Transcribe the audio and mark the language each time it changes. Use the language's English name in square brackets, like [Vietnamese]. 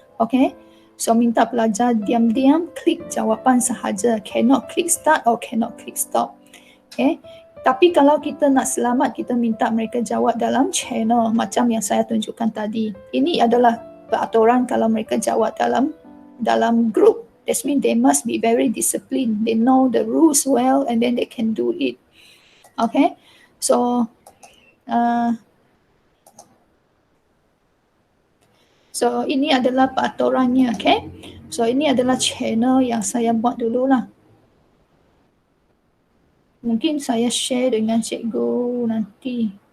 [Malay] Okay, so minta pelajar diam-diam klik jawapan sahaja. [English] Cannot click start or cannot click stop. Okay. [Malay] Tapi kalau kita nak selamat, kita minta mereka jawab dalam channel macam yang saya tunjukkan tadi. Ini adalah peraturan kalau mereka jawab dalam group. [English] That means they must be very disciplined. They know the rules well and then they can do it. [Malay] Okay, so ini adalah peraturannya. Okay, so ini adalah channel yang saya buat dulu lah. Mungkin saya share dengan cikgu nanti.